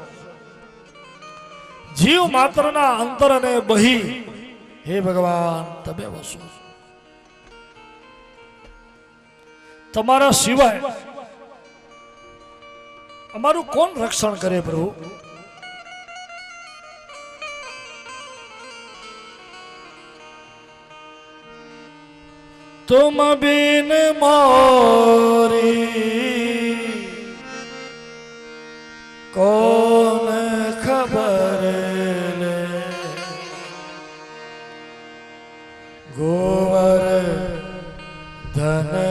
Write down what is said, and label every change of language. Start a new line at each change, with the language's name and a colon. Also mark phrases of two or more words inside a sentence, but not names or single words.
Gujarati: જીવ માત્રના અંતર અને બહી હે ભગવાન તમે વસો. તમારા સિવાય અમારું કોણ રક્ષણ કરે પ્રભુ?
Hindi: तुम बिन मोरी कौन खबर ले, गोवर धन